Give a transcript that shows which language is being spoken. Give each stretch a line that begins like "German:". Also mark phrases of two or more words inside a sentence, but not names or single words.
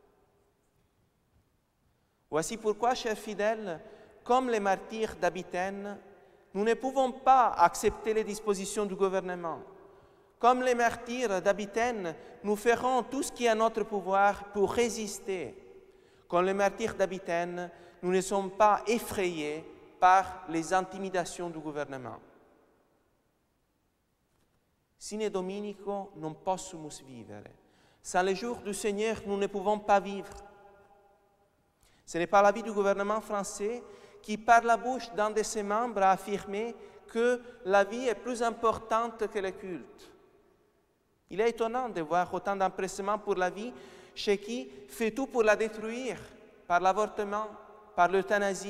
French: Voici pourquoi, chers fidèles, comme les martyrs d'Abythène, nous ne pouvons pas accepter les dispositions du gouvernement. Comme les martyrs d'Abythène, nous ferons tout ce qui est à notre pouvoir pour résister. Comme les martyrs d'Abythène, nous ne sommes pas effrayés par les intimidations du gouvernement.
Latin: Sine Dominico non possumus vivere.
French: Sans le jour du Seigneur, nous ne pouvons pas vivre. Ce n'est pas l'avis du gouvernement français qui, par la bouche d'un de ses membres, a affirmé que la vie est plus importante que le culte. Il est étonnant de voir autant d'empressement pour la vie chez qui fait tout pour la détruire, par l'avortement, par l'euthanasie.